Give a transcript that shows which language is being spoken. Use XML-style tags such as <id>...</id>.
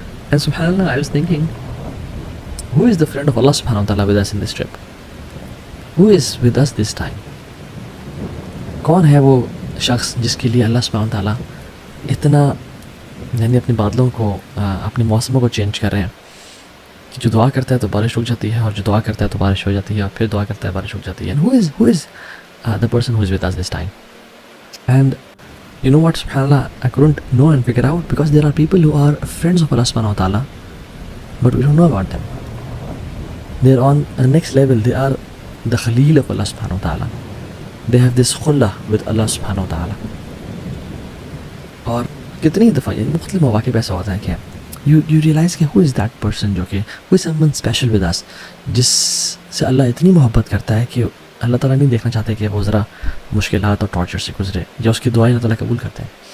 <en>And سبحان اللہ، I was thinking who is the friend of اللہ سبحانہ وتعالیٰ with us in this trip, who is with us this time.</en> <ur>کون ہے وہ شخص جس کے لیے اللہ سبحانہ وتعالیٰ اتنا یعنی اپنے بادلوں کو اپنے موسموں کو چینج کر رہے ہیں کہ جو دعا کرتا ہے تو بارش رک جاتی ہے، اور جو دعا کرتا ہے تو بارش ہو جاتی ہے، اور پھر دعا کرتا ہے بارش رک جاتی ہے.</ur> <en>And who is the person who is with us this time. And you know what, subhanallah, I couldn't know and figure out, because there are people who are friends of Allah subhanahu wa ta'ala, but we don't know about them. They're on a next level. They are the Khalil of Allah subhanahu wa ta'ala. They have this khullah with Allah subhanahu wa ta'ala.</en> <ur>اور کتنی دفعہ یعنی مختلف مواقع پہ ایسا ہوتا ہے کہ</ur> <en>you realize</en> <ur>کہ</ur> <en>who is that person،</en> <ur>جو کہ</ur> <en>who is someone special with us،</en> <ur>جس سے اللہ اتنی محبت کرتا ہے کہ اللہ تعالیٰ نہیں دیکھنا چاہتے کہ وہ ذرا مشکلات اور ٹارچر سے گزرے، یا اس کی دعائیں اللہ تعالیٰ قبول کرتے ہیں.</ur>